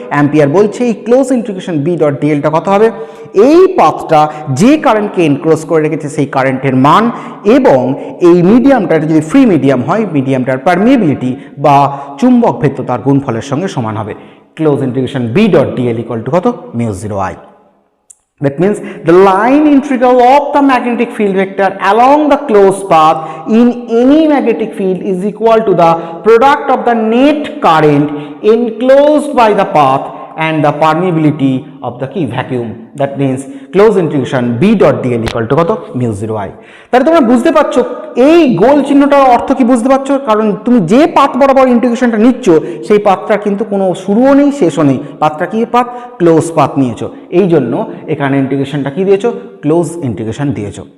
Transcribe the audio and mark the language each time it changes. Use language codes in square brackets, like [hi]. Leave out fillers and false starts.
[bn] Ampere বলছে এই close integration B dot ডিএলটা কত হবে, এই পাথটা যে কারেন্টকে এনক্লোজ করে রেখেছে সেই কারেন্টের মান, এবং এই মিডিয়ামটা যদি ফ্রি মিডিয়াম হয় মিডিয়ামটার পারমিয়েবিলিটি বা চুম্বক ভেদ্যতার গুণফলের সঙ্গে সমান হবে। [en] close integration B dot dl equal to [bn] কত [en] μ0I। That means the line integral of the magnetic field vector along the closed path in any magnetic field is equal to the product of the net current enclosed by the path and the permeability of the key vacuum. That means close integration b dot dl equal to [bn] কত [en] μ0I। [bn] তাহলে তোমরা বুঝতে পারছো এই গোল চিহ্নটার অর্থ কি বুঝতে পারছো, কারণ তুমি যে পাথ বরাবর ইন্টিগ্রেশনটা নিচ্ছ সেই পাথটার কিন্তু কোনো শুরুও নেই শেষও নেই, পাথটা কি পাথ ক্লোজ পাথ নিয়েছো, এই জন্য এখানে ইন্টিগ্রেশনটা কি দিয়েছো ক্লোজ ইন্টিগ্রেশন দিয়েছো।